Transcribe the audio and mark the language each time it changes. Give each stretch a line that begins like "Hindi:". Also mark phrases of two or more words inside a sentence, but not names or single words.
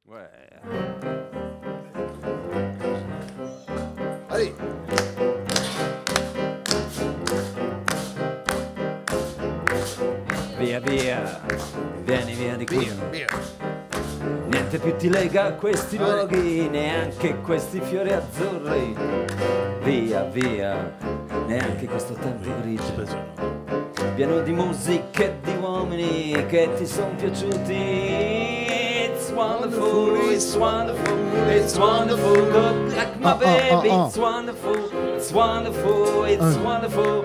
French: Ouais. Allez.
Italian: Via, via. Vieni qui. Via. Niente più ti lega a questi luoghi, neanche questi fiori azzurri. Via, via. Neanche questo tempo grigio. Pieno di musica e di uomini che ti sono piaciuti.
English: It's wonderful, it's wonderful, it's wonderful. Look like my baby, it's wonderful, it's wonderful, it's wonderful.